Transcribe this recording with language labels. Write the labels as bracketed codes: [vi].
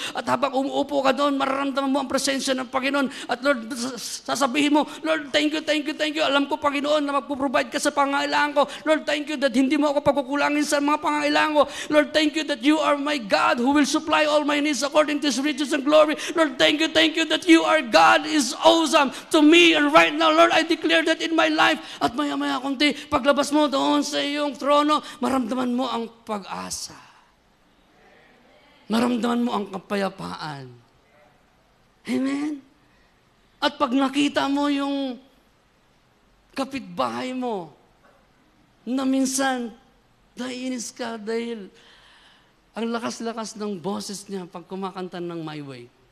[tl] At habang umuupo ka doon, mararamdaman mo ang presensya ng Panginoon. At Lord, sasabihin mo, [en] Lord, thank you, thank you, thank you. [tl] Alam ko, Panginoon, na magpo-provide ka sa pangangailangan ko. [en] Lord, thank you that [tl] hindi mo ako pagkukulangin sa mga pangangailangan ko. [en] Lord, thank you that you are my God who will supply all my needs according to His riches and glory. Lord, thank you that you are God is awesome to me. And right now, Lord, I declare that in my life. [tl] At maya-maya kunti, paglabas mo doon sa iyong trono, maramdaman mo ang pag-asa. Maramdaman mo ang kapayapaan. Amen? At pag nakita mo yung kapitbahay mo, na minsan, naiinis ka dahil ang lakas-lakas ng boses niya pag kumakanta ng My Way.